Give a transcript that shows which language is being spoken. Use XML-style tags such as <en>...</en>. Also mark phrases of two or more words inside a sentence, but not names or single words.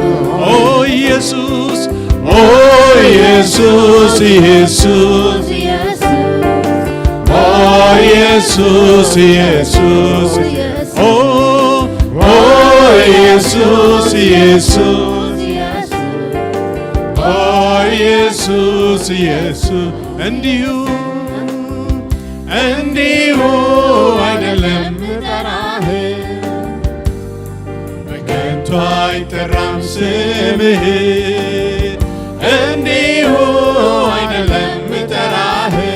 <en>Oh Jesus. Oh Jesus, Jesus. Oh Jesus, Jesus. Oh Jesus, Jesus. Oh Jesus, Jesus.</en> <am>እንዲሁ አይደለም ምጠራህ በከንቱ አይጠራም ስምህ እንዲሁ አይደለም ምጠራህ</am>